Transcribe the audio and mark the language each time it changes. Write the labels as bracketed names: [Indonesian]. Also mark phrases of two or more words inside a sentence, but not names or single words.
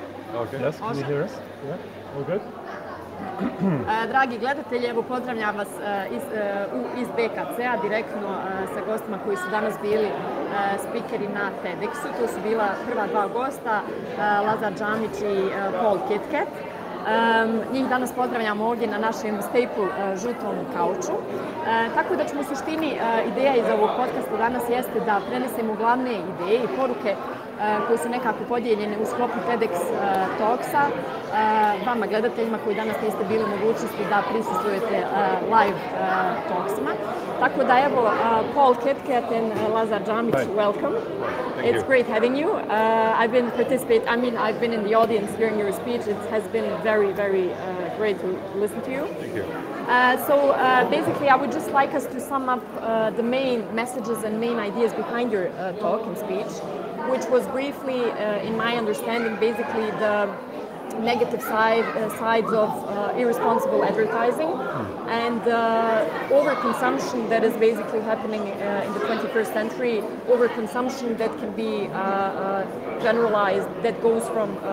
[English] Okay. Yes, can you hear us? Yeah, all good? [Bosnian] Dragi gledatelji, evo pozdravljam vas iz BKC-a direktno sa gostima koji su danas bili spikeri na TEDxu. To su bila prva dva gosta, Lazar Džamić i Paul Kitkat. Njih danas pozdravljamo ovdje na našem staple žutom kauču. Tako da ćemo u suštini, ideja iz ovog podcasta danas jeste da prenesemo glavne ideje i poruke koje su nekako podijeljene u sklopu TEDx Talksa vama gledateljima koji danas niste bili u mogućnosti da prisustvujete [English] live talksima. [Bosnian] Tako da evo, [English] Paul Kitkat and Lazar Džamić, welcome. It's great having you. I've been in the audience during your speech. It has been very, very great to listen to you. Thank you. Basically, I would just like us to sum up the main messages and main ideas behind your talk and speech, which was briefly, in my understanding, basically the negative sides of irresponsible advertising and overconsumption that is basically happening in the 21st century, overconsumption that can be generalized, that goes from